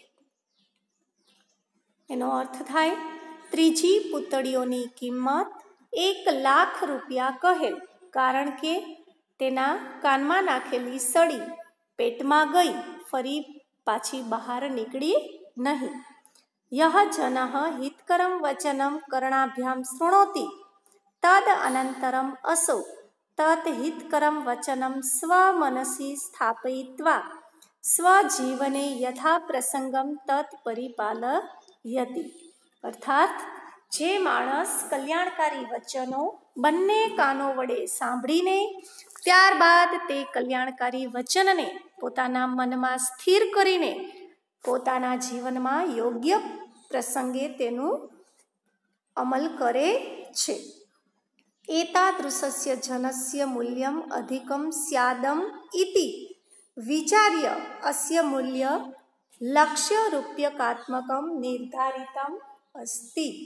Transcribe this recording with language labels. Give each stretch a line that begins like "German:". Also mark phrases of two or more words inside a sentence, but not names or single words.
Gujarati: એનો અર્થ થાય, ત્રીજી પૂતળીઓની કિંમત 1,00,000 રૂપિયા કહેલ, કારણ કે તેના કાનમાં નાખેલી સળી પેટમાં ગઈ, ફરી પાછી બહાર નીકળી નહીં.
Sanskrit: यः जनः हितकरं वचनं कर्णाभ्यां शृणोति तद अनन्तरम् असौ तत् हितकरं वचनं स्वमनसि स्थापयित्वा स्वजीवने यथा प्रसंगम तत् परिपालयति।
Gujarati: અર્થાત જે માણસ કલ્યાણકારી વચનો બંને કાનો વડે સાંભળીને ત્યારબાદ તે કલ્યાણકારી વચનને પોતાના મનમાં સ્થિર કરીને પોતાના જીવનમાં યોગ્ય પ્રસંગે તેનું અમલ કરે છે.
Sanskrit: एतादृशस्य जनस्य मूल्यम अधिकम स्यादम इति विचार्य अस्य मूल्य लक्ष्य रूप्यकात्मकम निर्धारितम अस्ति.